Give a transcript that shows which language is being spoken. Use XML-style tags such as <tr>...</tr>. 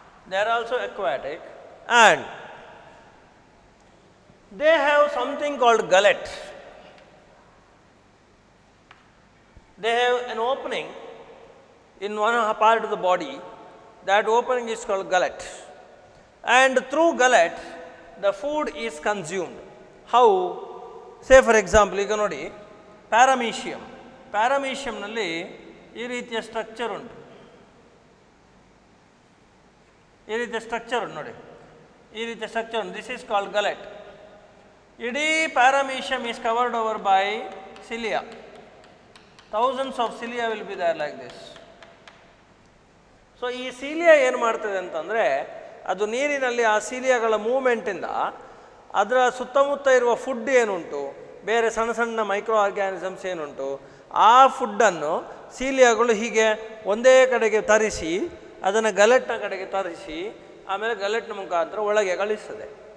<en>They are also aquatic, and they have something called gullet. They have an opening in one part of the body. That opening is called gullet, and through gullet the food is consumed. How? Say for example,</en> <kn>ಈಗ ನೋಡಿ paramecium. ಪ್ಯಾರಾಮೀಷಿಯಂನಲ್ಲಿ ಈ ರೀತಿಯ structure ಉಂಟು. ಈ ರೀತಿಯ structure ಉಂಟು ನೋಡಿ, ಈ ರೀತಿಯ ಸ್ಟ್ರಕ್ಚರ್ ಉಂಟು.</kn> <en>This is called gullet. ಇಡೀ paramecium is covered over by cilia. Thousands of cilia will be there like this.</en> <kn>So ಈ ಸೀಲಿಯಾ ಏನು ಮಾಡ್ತದೆ ಅಂತಂದರೆ, ಅದು ನೀರಿನಲ್ಲಿ ಆ ಸೀಲಿಯಾಗಳ ಮೂವ್ಮೆಂಟಿಂದ ಅದರ ಸುತ್ತಮುತ್ತ ಇರುವ ಫುಡ್ ಏನುಂಟು, ಬೇರೆ ಸಣ್ಣ ಸಣ್ಣ ಮೈಕ್ರೋ ಆರ್ಗ್ಯಾನಿಸಮ್ಸ್ ಏನುಂಟು, ಆ ಫುಡ್ಡನ್ನು ಸೀಲಿಯಾಗಳು ಹೀಗೆ ಒಂದೇ ಕಡೆಗೆ ತರಿಸಿ ಅದನ್ನು ಗಲೆಟ್ನ ಕಡೆಗೆ ತರಿಸಿ ಆಮೇಲೆ ಗಲೆಟ್ನ ಮುಖಾಂತರ ಒಳಗೆ ಕಳಿಸ್ತದೆ.</kn>